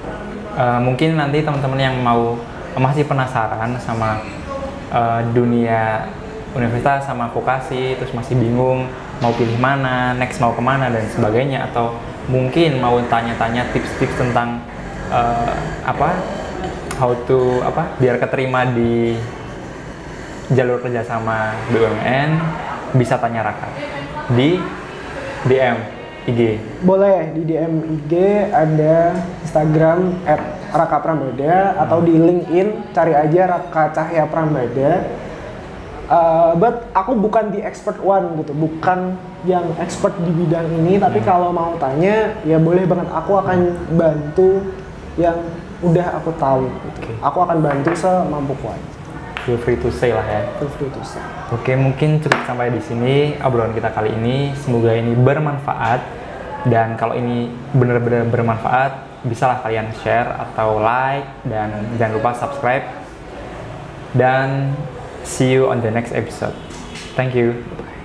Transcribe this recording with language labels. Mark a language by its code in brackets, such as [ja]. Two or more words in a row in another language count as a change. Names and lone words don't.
[id] Mungkin nanti teman-teman yang masih penasaran sama dunia universitas sama vokasi, terus masih bingung mau pilih mana, next mau kemana dan sebagainya, atau mungkin mau tanya-tanya tips-tips tentang biar keterima di jalur kerjasama BUMN, bisa tanya Raka di DM IG. Boleh di DM IG, ada Instagram @raka_prambada atau di LinkedIn cari aja Raka Cahya Prambada. But aku bukan [en] the expert one [id] gitu, bukan yang expert di bidang ini, tapi kalau mau tanya ya boleh banget, aku akan bantu yang udah aku tahu gitu. Aku akan bantu semampuku aja. [en] Feel free to say [id] lah ya. [en] Feel free to say. [id] Oke, mungkin cukup sampai di sini obrolan kita kali ini. Semoga ini bermanfaat, dan kalau ini benar-benar bermanfaat, bisalah kalian share atau like, dan jangan lupa subscribe. [en] Dan see you on the next episode. Thank you.